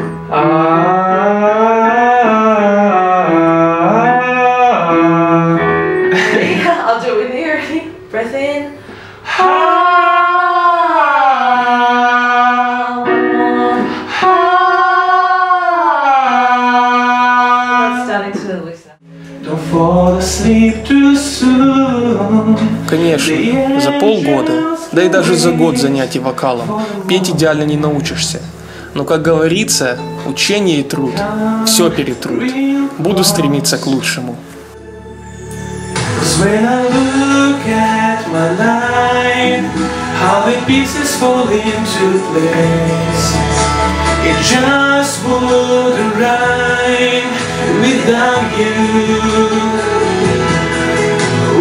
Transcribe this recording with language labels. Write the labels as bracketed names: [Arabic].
[English] I'll do it with you. Ready? Breath in. That's starting to loosen. Don't fall asleep too soon. [Russian] Конечно, за полгода, да и даже за год занятий вокалом петь идеально не научишься. Но, как говорится, учение и труд все перетрут. Буду стремиться к лучшему. [English] When I look at my life, how the pieces fall into place, it just wouldn't rhyme without you.